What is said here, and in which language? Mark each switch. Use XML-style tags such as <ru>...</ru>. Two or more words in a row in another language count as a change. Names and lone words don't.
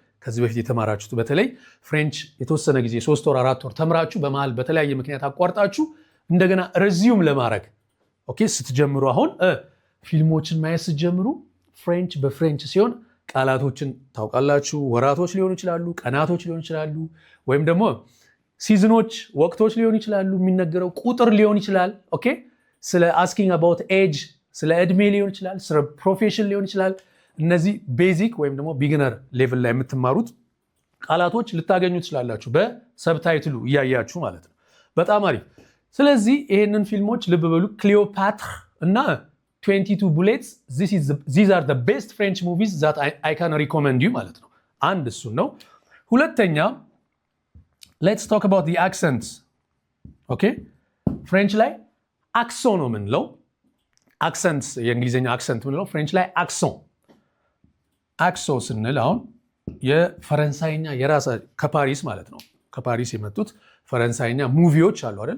<am>ከዚህ በፊት የተማራችሁት በተለይ ፍሬንች የተወሰነ ጊዜ 3 ወር 4 ወር ተምራችሁ በመሃል በተለያየ ምክንያት አቋርጣችሁ እንደገና ረዚዩም ለማድረግ ኦኬ ስትጀምሩ አሁን ፊልሞችን ማየት ስትጀምሩ ፍሬንች በፍሬንች ሲሆን ቃላቶችን ታውቃላችሁ። ወራቶች ሊሆኑ ይችላሉ፣ ቀናቶች ሊሆኑ ይችላሉ፣ ወይም ደግሞ ሲዝኖች ወቅቶች ሊሆኑ ይችላሉ። የሚነገረው ቁጥር ሊሆን ይችላል። ኦኬ ስለ</am> <en>asking about age</en> <am>ስለ እድሜ ሊሆን ይችላል፣ ስለ ፕሮፌሽን ሊሆን ይችላል። እነዚህ ቤዚክ ወይም ደግሞ</am> <en>beginner level</en> <am>ላይ የምትማሩት ቃላቶች ልታገኙ ትችላላችሁ በሰብታይትሉ እያያችሁ ማለት ነው። በጣም አሪፍ። ስለዚህ ይሄንን ፊልሞች ልብ በሉ። ክሊዮፓትር እና 22 bullets</am> <en>these are the best French movies that I can recommend you</en> <am>ማለት ነው። አንድ እሱን ነው። ሁለተኛ</am> <en>let's talk about the accents</en> <am>ኦኬ ፍሬንች ላይ አክሶን ነው የምንለው። አክሰንት የእንግሊዝኛ አክሰንት የምንለው ፍሬንች ላይ አክሶ ስንል አሁን የፈረንሳይኛ የራሳ ከፓሪስ ማለት ነው። ከፓሪስ የመጡት ፈረንሳይኛ ሙቪዎች አሉ አይደል?</am>